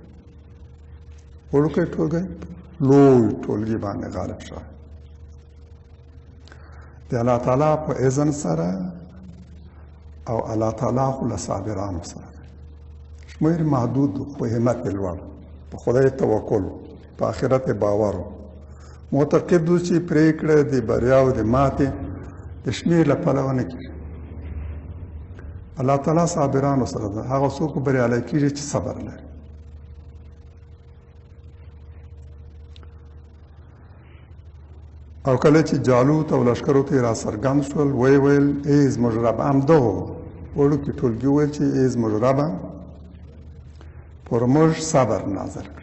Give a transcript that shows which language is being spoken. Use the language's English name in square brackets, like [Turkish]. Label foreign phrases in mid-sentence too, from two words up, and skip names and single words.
[Pashto] وړوکی ټولګی لوی ټولګي باندې غالب شوی. د الله تعالی په اذن سره، او الله تعالی خو له صابرانو سره دی. شمېر محدود خو همت یې لوړ، په خدای توکل، په آخرت یې باور و. معتقد و چې پرېکړه د بریا او د ماتې د شمېر له پلوه نه کېږي. الله تعالی صابرانو سره ده. هغه څوک بریالی کېږي چې صبر لري. او کله چې جالوت او لښکرو ته یې راڅرګند شول، ویې ویل ای زموږ ربه، همدغو وړوکي ټولګي وویل چې ای زموږ ربه، پر موږ صبر نازل کړه.